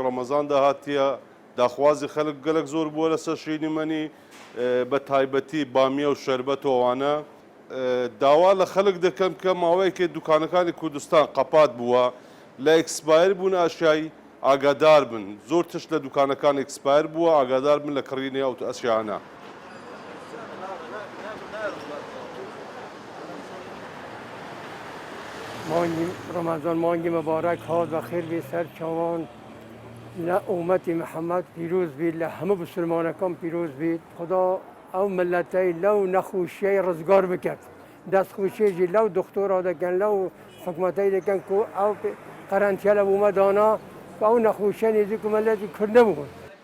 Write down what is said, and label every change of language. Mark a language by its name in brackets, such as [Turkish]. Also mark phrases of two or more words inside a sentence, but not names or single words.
[Central Kurdish] ڕەمەزان داهاتیە داخوازی خەڵک گەلک زۆر بووە لەسەر شیرنەمەنی بە تایبەتی بامیە و شەربەت و ئەوانە داوا لە خەڵک دەکەم کە ماوەیەکێ دوکانەکانی کوردستان قەپات بووە لە ئەکسپایر بوون ئاشایی ئاگادار بن زۆر تشت لە دوکانەکان ئەکسپایر بووە ئاگادار بن لە کڕینی ئەو ئەشیانە [Kurdish] مانگی رمضان مانگی مبارک هات و خیر به سر چوان ل امت محمد پیروز بید ل همه مسلمانان پیروز بید خدا او ملتی لو نخوشی رزگار بکرد دست خوشی جی لو دکتر آدکن لو حکمتی دکن کو او قرنطینه اومدانا و او نخوشی نیزی که ملتی کرده بود